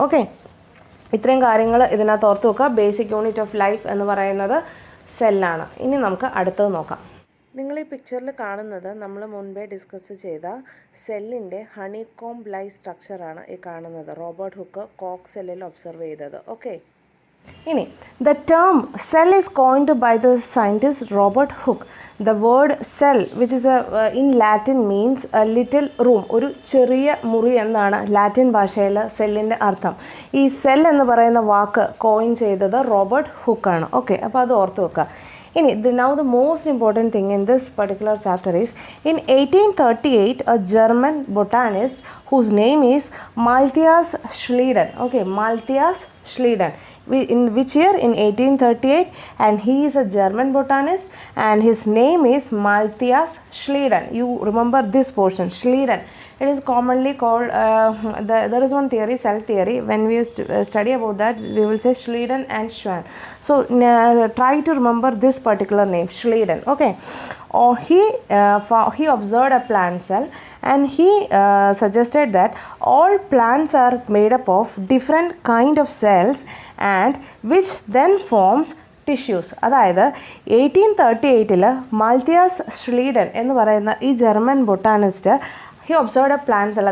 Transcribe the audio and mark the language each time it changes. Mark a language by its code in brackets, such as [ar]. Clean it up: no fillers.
[ml] Okay, ഇത്രയും കാര്യങ്ങൾ ഇതിനകത്ത് ഓർത്ത് വെക്കുക. ബേസിക് യൂണിറ്റ് ഓഫ് ലൈഫ് എന്ന് പറയുന്നത് സെല്ലാണ്. ഇനി നമുക്ക് അടുത്തത് നോക്കാം. നിങ്ങൾ ഈ പിക്ചറിൽ കാണുന്നത് നമ്മൾ മുൻപേ ഡിസ്കസ് ചെയ്ത സെല്ലിൻ്റെ ഹണികോംബ് ലൈക്ക് സ്ട്രക്ചറാണ് ഈ കാണുന്നത്. റോബർട്ട് ഹുക്ക് കോക്ക് സെല്ലിൽ ഒബ്സർവ് ചെയ്തത്. [en] Okay, ഇനി the term cell is coined by the scientist Robert Hooke. The word cell, which is in Latin means a little room, [ml] ഒരു ചെറിയ മുറി എന്നാണ് ലാറ്റിൻ ഭാഷയിൽ സെല്ലിൻ്റെ അർത്ഥം. ഈ സെൽ എന്ന് പറയുന്ന വാക്ക് കോയിൻ ചെയ്തത് റോബർട്ട് ഹുക്കാണ്. [en] okay, [ml] അപ്പോൾ അത് ഓർത്ത് വെക്കുക. ഇനി [en] now the most important thing in this particular chapter is in 1838 a German botanist whose name is Malthias Schleiden. Okay, Malthias Schleiden. In which year? In 1838, and he is a German botanist and his name is Malthias Schleiden. You remember this portion, Schleiden. It is commonly called, there is one theory, cell theory. When we study about that, we will say Schleiden and Schwann. So try to remember this particular name, Schleiden. Okay, he observed a plant cell and he suggested that all plants are made up of different kind of cells and which then forms tissues. [ml] അതായത് 1838 മാൽത്തിയാസ് Schleiden എന്ന് പറയുന്ന ഈ German botanist [en] He observed a plant cell.